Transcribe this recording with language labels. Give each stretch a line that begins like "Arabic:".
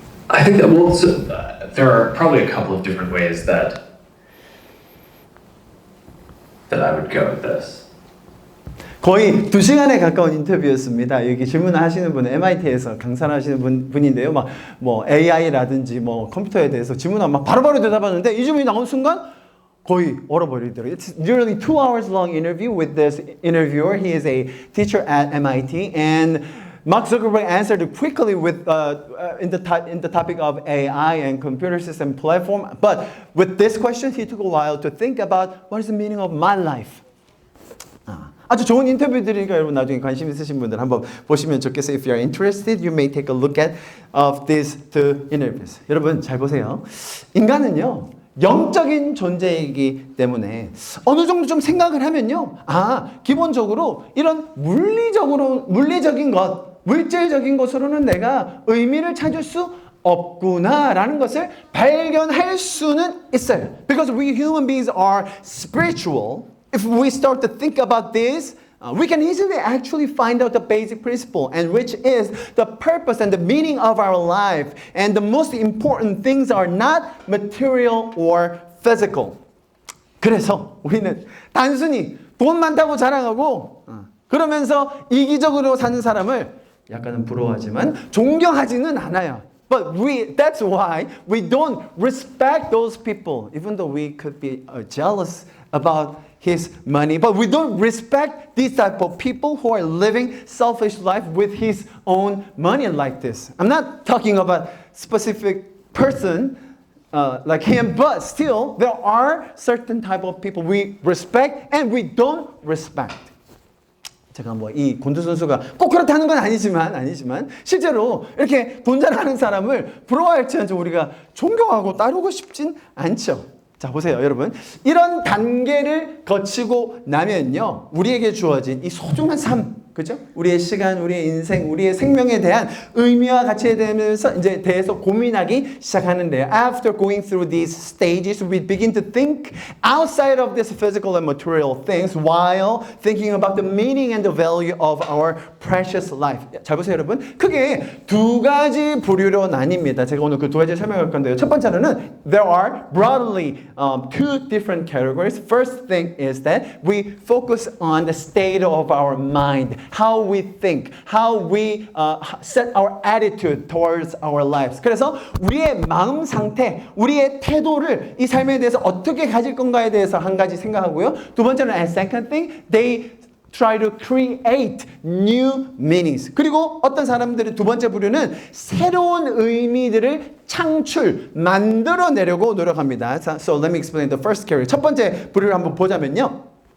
English: I think that there are probably a couple of different ways that I would go with this.
Korean: 거의 2시간에 가까운 인터뷰였습니다. 여기 질문하시는 분은 MIT에서 강사를 하시는 분인데요. 막 뭐 AI라든지 뭐 컴퓨터에 대해서 질문하면 막 바로바로 대답하는데 이 질문이 나온 순간 거의 얼어버리더라고요.
English: It's nearly 2 hours long interview with this interviewer. He is a teacher at MIT and Mark Zuckerberg answered quickly with in the topic of AI and computer system platform. But with this question, he took a while to think about what is the meaning of my life.
Korean: 아주 좋은 인터뷰들이니까 여러분 나중에 관심 있으신 분들 한번 보시면 좋겠어요.
English: If you're interested, you may take a look at of these two interviews.
Korean: 여러분 잘 보세요. 인간은요 영적인 존재이기 때문에 어느 정도 좀 생각을 하면요, 기본적으로 이런 물리적인 것, 물질적인 것으로는 내가 의미를 찾을 수 없구나라는 것을 발견할 수는 있어요.
English: Because we human beings are spiritual. If we start to think about this, we can easily actually find out the basic principle, and which is the purpose and the meaning of our life. And the most important things are not material or physical.
Korean: 그래서 우리는 단순히 돈 많다고 자랑하고 그러면서 이기적으로 사는 사람을 약간은 부러워하지만 존경하지는 않아요.
English: But that's why we don't respect those people, even though we could be jealous about his money. But we don't respect these type of people who are living selfish life with his own money like this. I'm not talking about specific person like him, but still there are certain type of people we respect and we don't respect.
Korean: 제가 뭐 이 권투 선수가 꼭 그렇다는 건 아니지만 실제로 이렇게 돈 잘하는 사람을 부러워할지언정 우리가 존경하고 따르고 싶진 않죠. 자 보세요 여러분 이런 단계를 거치고 나면요 우리에게 주어진 이 소중한 삶 그죠? 우리의 시간, 우리의 인생, 우리의 생명에 대한 의미와 가치에 대해서 고민하기 시작하는데요.
English: After going through these stages, we begin to think outside of these physical and material things while thinking about the meaning and the value of our precious life.
Korean: 잘 보세요, 여러분. 크게 두 가지 부류로 나뉩니다. 제가 오늘 그 두 가지 설명할 건데요. 첫 번째로는
English: there are broadly two different categories. First thing is that we focus on the state of our mind. How we think, how we set our attitude towards our lives.
Korean: 그래서 우리의 마음 상태, 우리의 태도를 이 삶에 대해서 어떻게 가질 건가에 대해서 한 가지 생각하고요. 두 번째는
English: and second thing, they try to create new meanings.
Korean: 그리고 어떤 사람들의 두 번째 부류는 새로운 의미들을 만들어내려고 노력합니다.
English: So let me explain the first category.
Korean: 첫 번째 부류를 한번 보자면요.